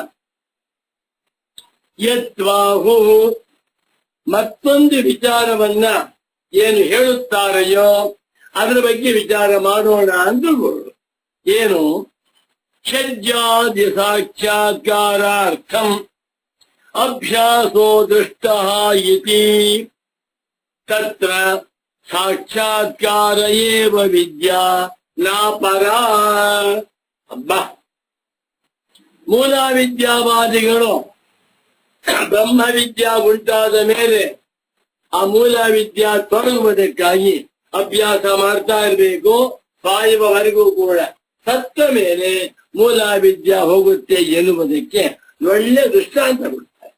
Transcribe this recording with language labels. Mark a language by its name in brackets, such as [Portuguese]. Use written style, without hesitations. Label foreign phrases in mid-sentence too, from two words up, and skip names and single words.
[Kannada] ಯತ್ವಾಹು, ಮತ್ತೊಂದು ವಿಚಾರವನ್ನ ಏನು ಹೇಳುತ್ತಾರೆಯೋ ಅದರ ಬಗ್ಗೆ ವಿಚಾರ ಮಾಡೋಣ ಅಂತ ಗುರು. [Sanskrit] ಏನು? ಷಡ್ಜಾದಿ ಸಾಕ್ಷಾತ್ಕಾರಾರ್ಥಂ ಅಭ್ಯಾಸೋ ದೃಷ್ಟ ಇತಿ, ತತ್ರ ಸಾಕ್ಷಾತ್ಕಾರ ಏವ ವಿದ್ಯಾ ನಾಪರಾ. [Kannada] ಅಬ್ಬಾ, ಮೂಲ ವಿದ್ಯಾವಾದಿಗಳು ಬ್ರಹ್ಮ ವಿದ್ಯಾ ಉಂಟಾದ ಮೇಲೆ ಆ ಮೂಲ ವಿದ್ಯಾ ತೊಡಗುವುದಕ್ಕಾಗಿ ಅಭ್ಯಾಸ ಮಾಡ್ತಾ ಇರಬೇಕು. ಸಾಯುವವರೆಗೂ ಕೂಡ ಸತ್ತ ಮೇಲೆ ಮೂಲ ವಿದ್ಯಾ ಹೋಗುತ್ತೆ ಎನ್ನುವುದಕ್ಕೆ ಒಳ್ಳೆ ದೃಷ್ಟಾಂತ ಕೊಡ್ತಾರೆ.